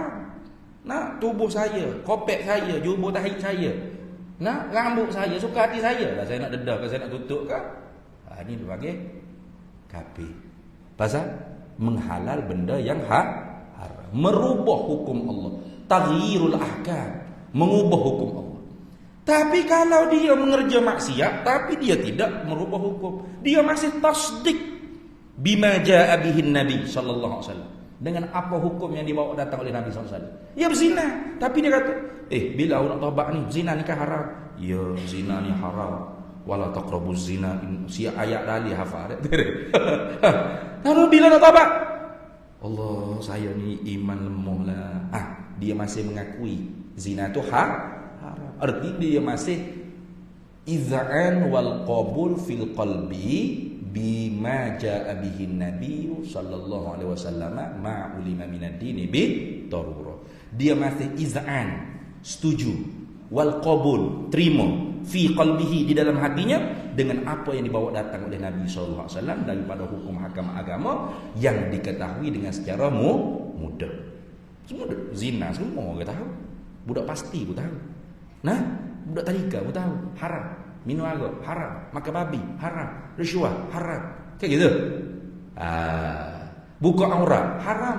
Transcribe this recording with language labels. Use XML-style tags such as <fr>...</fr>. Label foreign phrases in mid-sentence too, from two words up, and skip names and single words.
<ms>Tubuh saya, kopek saya, jubur tahi saya, rambut saya, suka hati saya lah saya nak dedah ke, saya nak tutup ke? Ini dipanggil kafir. Pasal menghalal benda yang haram, merubah hukum Allah,</ms> <ar>تغيير الأحكام,</ar> <ms>mengubah hukum Allah. Tapi kalau dia mengerja maksiat, tapi dia tidak merubah hukum, dia masih</ms> <ar>تصديق بما جاء به النبي صلى الله عليه وسلم,</ar> <ms>dengan apa hukum yang dibawa datang oleh Nabi</ms> <ar>صلى الله عليه وسلم.</ar> <ms>Dia berzina, tapi dia kata, bila awak nak taubat ni, zina ni kan haram. Ya, zina ni haram.</ms> <ar>ولا تقربوا الزنا.</ar> <ms>Si ayat tadi hafal. Lalu bila nak taubat? Allah, saya ni iman lemah lah. Dia masih mengakui zina tu haram. Arti dia masih</ms> <ar>إذعان والقبول في القلب بما جاء به النبي صلى الله عليه وسلم ما علم من الدين بالضرورة.</ar> <ms>Dia masih iz'an, setuju,</ms> <ar>والقبول,</ar> <ms>terima,</ms> <ar>في قلبه,</ar> <ms>di dalam hatinya, dengan apa yang dibawa datang oleh Nabi</ms> <ar>صلى الله عليه وسلم</ar> <ms>daripada hukum hakam agama yang diketahui dengan secara mudah. Semua zina semua orang tahu. Budak pasti pun tahu. Budak tadika pun tahu haram. Minum arak haram, makan babi haram, risuah haram.</ms> <id>Kayak gitu.</id> <ms>Buka aurat haram.</ms>